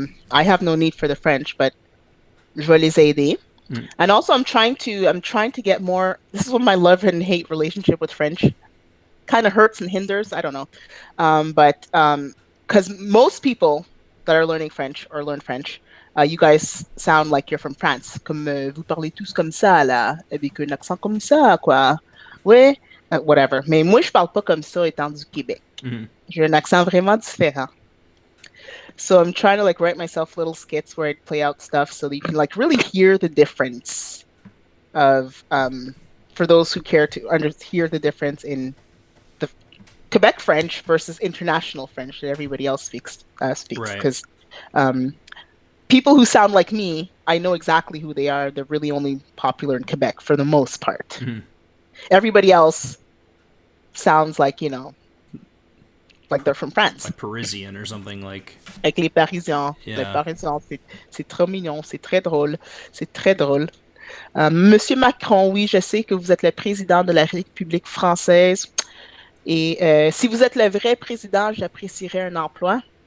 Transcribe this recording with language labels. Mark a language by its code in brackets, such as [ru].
[en] I have no need for the French, but [fr] je vais les aider. Mm. [en] And also, I'm trying to get more. This is what my love and hate relationship with French kind of hurts and hinders. I don't know, but because most people that are learning French or learn French, you guys sound like you're from France. [fr] Comme vous parlez tous comme ça là, avec un accent comme ça quoi. Ouais, whatever. Mais moi je parle pas comme ça étant du Québec. Mm-hmm. J'ai un accent vraiment différent. [en] So I'm trying to like write myself little skits where I play out stuff so that you can like really hear the difference of for those who care to hear the difference in the Quebec French versus international French that everybody else speaks Right. because um, people who sound like me, I know exactly who they are. They're really only popular in Quebec for the most part. Mm-hmm. Everybody else sounds like they're from France. Like Parisian or something like [fr] Avec les Parisiens, [en] yeah. [fr] c'est trop mignon, c'est très drôle, c'est très drôle. Monsieur Macron, oui, je sais que vous êtes le président de la République française. Et si vous êtes le vrai président, j'apprécierais un emploi.